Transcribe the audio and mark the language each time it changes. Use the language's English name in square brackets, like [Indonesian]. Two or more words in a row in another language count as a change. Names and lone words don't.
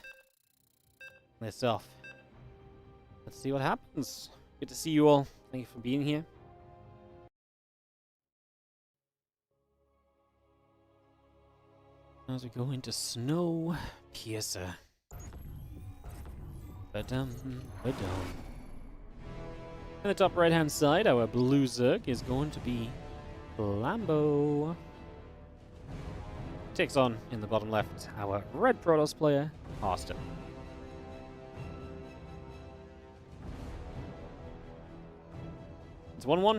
[English] This off. Let's see what happens. Good to see you all. Thank you for being here. As we go into Snow Piercer. Ba-dum, ba-dum. On the top right hand side, our blue Zerg is going to be Lambo. Takes on, in the bottom left, our red Protoss player, Harstem. It's 1-1.